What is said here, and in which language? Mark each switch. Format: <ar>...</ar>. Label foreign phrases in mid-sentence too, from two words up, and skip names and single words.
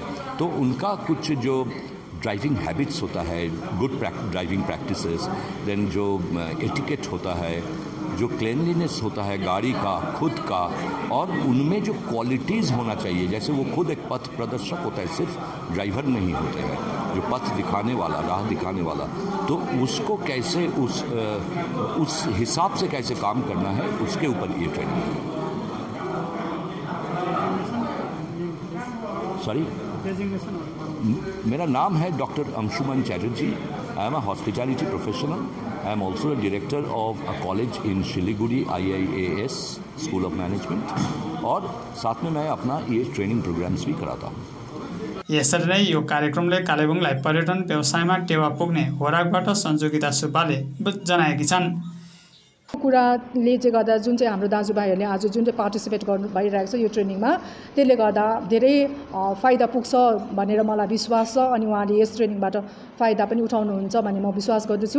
<hi>तो उनका कुछ जो</hi> <en>driving habits</en> <hi>होता है,</hi> <en>good driving practices,</en> <hi>देन जो एटिकेट होता है, जो क्लीनलीनेस होता है गाड़ी का खुद का, और उनमें जो क्वालिटीज़ होना चाहिए, जैसे वो खुद एक पथ प्रदर्शक होता है, सिर्फ ड्राइवर नहीं होते हैं, जो पथ दिखाने वाला, राह दिखाने वाला, तो उसको कैसे उस हिसाब से कैसे काम करना है, उसके ऊपर ये ट्रेनिंग है। सॉरी, मेरा नाम है डॉक्टर अंशुमन चैटर्जी।</hi> <en>I am a hospitality professional. I am also a director of a college in Shiliguri IIAS School of Management,</en> <hi>और साथ में मैं अपना ये</hi> <en>training programs</en> <hi>भी कराता हूँ।</hi> <ne>यसरी नै यो कार्यक्रमले कालेबुङलाई पर्यटन व्यवसायमा टेवा पुग्ने होराकबाट संजोगिता सुब्बाले जनाएकी छन्। कुराले चाहिँ गर्दा जुन चाहिँ हाम्रो दाजुभाइहरूले आज जुन चाहिँ पार्टिसिपेट गर्नु भइरहेको छ यो ट्रेनिङमा, त्यसले गर्दा धेरै फाइदा पुग्छ भनेर मलाई विश्वास छ, अनि उहाँले यस ट्रेनिङबाट फाइदा पनि उठाउनुहुन्छ भन्ने म विश्वास गर्दछु।</ne>